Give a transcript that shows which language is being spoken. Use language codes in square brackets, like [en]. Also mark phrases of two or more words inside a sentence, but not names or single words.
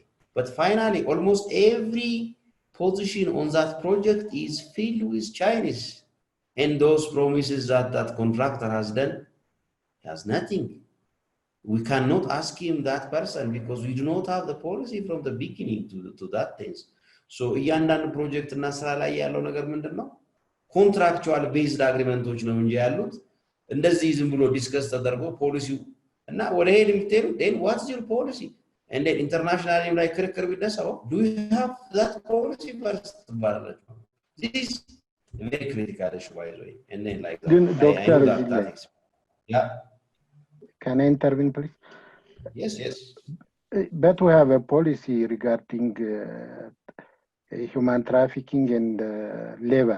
[en] But finally, almost every position on that project is filled with Chinese. And those promises that contractor has done, he has nothing. We cannot ask him that person because we do not have the policy from the beginning to that things. [am] So እያንዳንዱ ፕሮጀክት እና ስራ ላይ ያለው ነገር ምንድነው? [en] contractual based agreements [am] ነው እንጂ ያሉት እንደዚህ ዝም ብሎ ዲስከስ ተደርጎ ፖሊሲው እና ወደ ሄድ የሚተሩ [en] then what's your policy? And then internationally like [am] ክርክር ቢነሳው [en] do you have that policy first? This very critical issue, by the way. And then like that, yeah. Can I intervene, please? Yes. But we have a policy regarding human trafficking and labor.